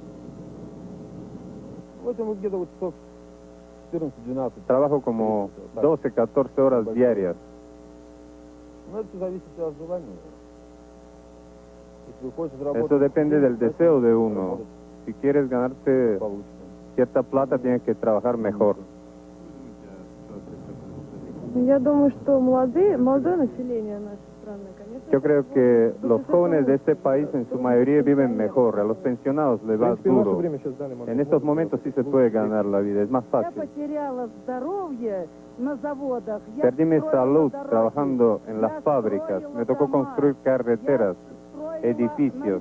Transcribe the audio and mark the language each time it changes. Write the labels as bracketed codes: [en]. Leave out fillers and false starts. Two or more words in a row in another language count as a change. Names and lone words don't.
[es] Trabajo como 12, 14 horas diarias. Eso depende del deseo de uno. Si quieres ganarte cierta plata, tienes que trabajar mejor. [ru] Я думаю, что молодое население наше [es] Yo creo que los jóvenes de este país en su mayoría viven mejor, a los pensionados les va duro. En estos momentos sí se puede ganar la vida, es más fácil. Perdí mi salud trabajando en las fábricas, me tocó construir carreteras, edificios.